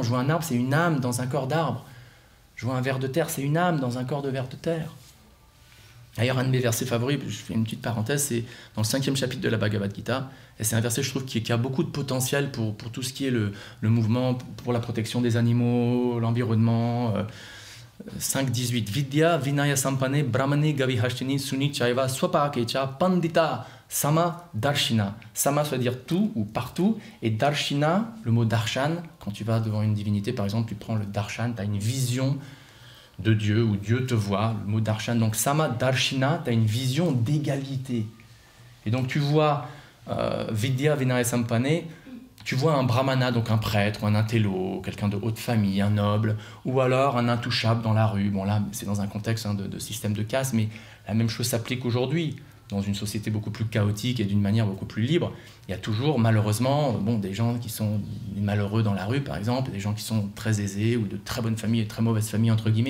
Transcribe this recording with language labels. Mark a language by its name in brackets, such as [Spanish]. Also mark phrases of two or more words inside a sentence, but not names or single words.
[French] Je vois un arbre, c'est une âme dans un corps d'arbre. Je vois un ver de terre, c'est une âme dans un corps de ver de terre. D'ailleurs, un de mes versets favoris, je fais une petite parenthèse, c'est dans le 5e chapitre de la Bhagavad Gita. Et c'est un verset, je trouve, qui a beaucoup de potentiel pour tout ce qui est le mouvement, pour la protection des animaux, l'environnement. 5.18. [Sanskrit] Vidya vinaya sampane brahmane gavihashtini suni chaiva swapakecha pandita sama darshina. Sama, [French] ça veut dire tout ou partout. Et darshina, le mot darshan, quand tu vas devant une divinité, par exemple, tu prends le darshan, tu as une vision de Dieu, où Dieu te voit, le mot darshan. Donc [Sanskrit] sama darshina, [French] tu as une vision d'égalité. Et donc tu vois [Sanskrit] vidya vinaya sampane, [French] tu vois un brahmana, donc un prêtre ou un intello, quelqu'un de haute famille, un noble, ou alors un intouchable dans la rue. Bon là, c'est dans un contexte de système de caste, mais la même chose s'applique aujourd'hui. dans une société beaucoup plus chaotique et d'une manière beaucoup plus libre, il y a toujours, malheureusement, des gens qui sont malheureux dans la rue, par exemple, des gens qui sont très aisés ou de très bonnes familles et de très mauvaises familles, entre guillemets.